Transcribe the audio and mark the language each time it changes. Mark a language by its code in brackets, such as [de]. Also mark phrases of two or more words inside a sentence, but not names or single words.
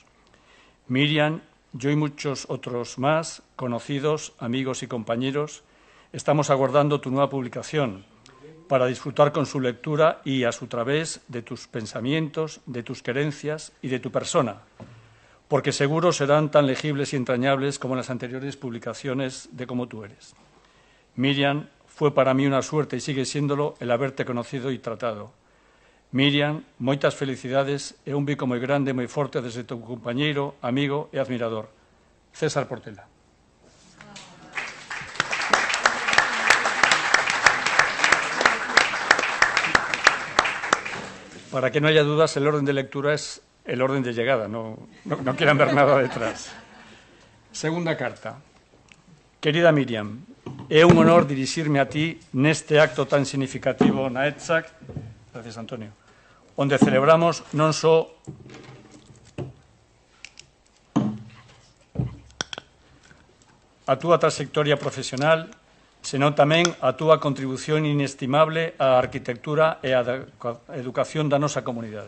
[es] Miriam, yo y muchos otros más, conocidos, amigos y compañeros, estamos aguardando tu nueva publicación para disfrutar con su lectura y a su través de tus pensamientos, de tus querencias y de tu persona, porque seguro serán tan legibles y entrañables como las anteriores publicaciones de Como tú eres. Miriam, fue para mí una suerte y sigue siéndolo el haberte conocido y tratado. Miriam, [gl] moitas felicidades e un bico moi grande, moi forte desde tu compañeiro, amigo e admirador, César Portela. [es] Para que no haya dudas, el orden de lectura es el orden de llegada, no quieran ver nada detrás. Segunda carta. Querida Miriam, [gl] é un honor dirixirme a ti neste acto tan significativo na ETSAC. [es] Gracias, Antonio. [gl] Onde celebramos non só a túa trayectoria profesional, senón tamén a túa contribución inestimable á arquitectura e á educación da nosa comunidade.